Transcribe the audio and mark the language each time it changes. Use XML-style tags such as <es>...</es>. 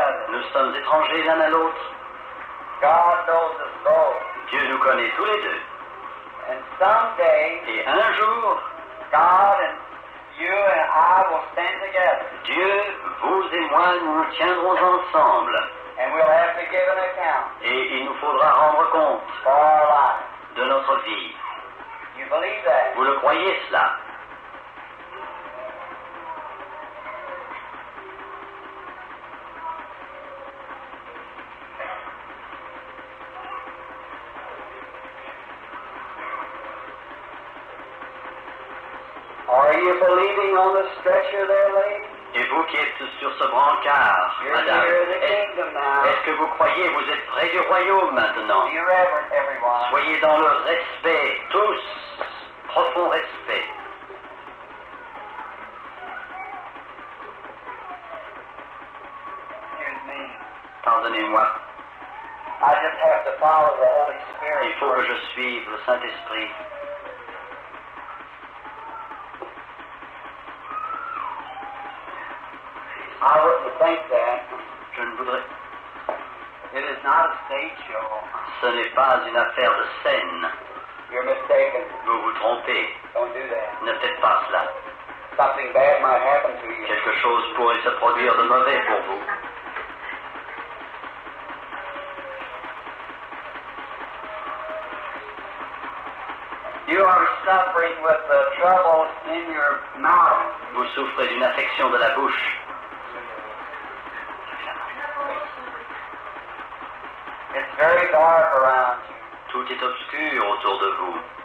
<fr>Nous sommes étrangers l'un à l'autre.</fr> <en>God knows us both. Dieu nous connaît tous les deux. And someday,</en> <fr>et un jour,</fr> <en>God and you and I will stand together.</en> <fr>Dieu, vous et moi, nous nous tiendrons ensemble.</fr> <en>And we'll have to give an account.</en> <fr>Et il nous faudra rendre compte</fr> <en>for our life.</en> <fr>De notre vie.</fr> <en>You believe that?</en> <fr>Vous le croyez cela?</fr> <en>Are you believing on the stretcher there, lady? Et</en> <fr>vous qui êtes sur ce brancard,</fr> <en>You're</en> <fr>madame,</fr> <en>near the kingdom now.</en> <fr>est-ce que vous croyez vous êtes près du royaume maintenant?</fr> <en>Be reverent, everyone.</en> <fr>Soyez dans le respect, tous, profond respect.</fr> <en>Excuse me.</en> <fr>Pardonnez-moi,</fr> <en>I just have to follow the Holy</en> <fr>il</fr> <en>Spirit.</en> <fr>faut que je suive le Saint-Esprit.</fr> <en>I wouldn't think that.</en> <fr>Je ne voudrais...</fr> <en>It is not a stage show.</en> <fr>Ce n'est pas une affaire de scène.</fr> <en>You're mistaken.</en> <fr>Vous vous trompez.</fr> <en>Don't do that.</en> <fr>Ne faites pas cela.</fr> <en>Something bad might happen to you.</en> <fr>Quelque chose pourrait se produire de mauvais pour vous.</fr> <en>You are suffering with the trouble in your mouth.</en> <fr>Vous souffrez d'une affection de la bouche.</fr> <en>It's very dark around you.</en> <fr>Tout est obscur autour de vous.</fr>